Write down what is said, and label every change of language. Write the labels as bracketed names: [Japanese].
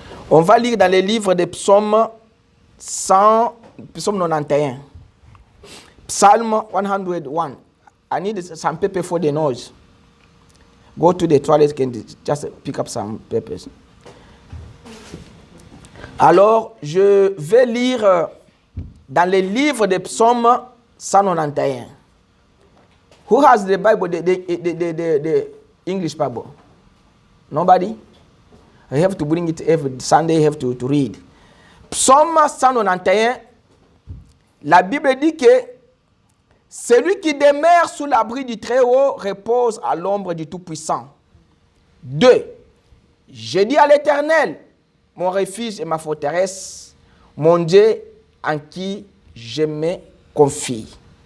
[French] On va lire dans les livres des psaumes 100, psaume 91. [English] Psalm 101. I need some paper for the noise. Go to the toilet and just pick up some papers. [French] Alors, je vais lire dans les livres des psaumes 191. [English] Who has the Bible, the English Bible? Nobody? I have to bring it every Sunday, I have to read. [French] Psaume 191, la Bible dit que celui qui demeure sous l'abri du Très-Haut repose à l'ombre du Tout-Puissant. 2. Je dis à l'Éternel, mon refuge et ma forteresse, mon Dieu en qui je me confie.